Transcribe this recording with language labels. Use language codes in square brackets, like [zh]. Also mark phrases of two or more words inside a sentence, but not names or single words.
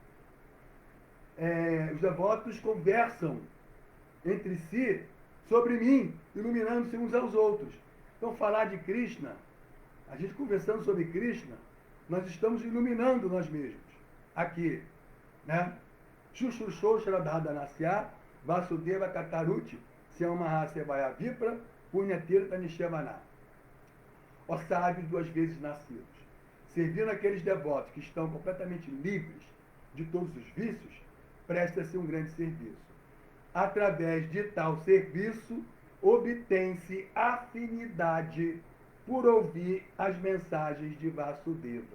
[pt] Os devotos conversam entre si sobre mim, iluminando-se uns aos outros. Então, falar de Krishna, a gente conversando sobre Krishna, nós estamos iluminando nós mesmos. Aqui, né? [sa] शुश्रूषोः श्रद्दधानस्य वासुदेवकथारुचिः स्यान्महत्सेवया विप्राः पुण्यतीर्थनिषेवणात्. [pt] Ó sábios duas vezes nascidos, servindo aqueles devotos que estão completamente livres de todos os vícios, presta-se um grande serviço. Através de tal serviço, obtém-se afinidade por ouvir as mensagens de Vasudeva.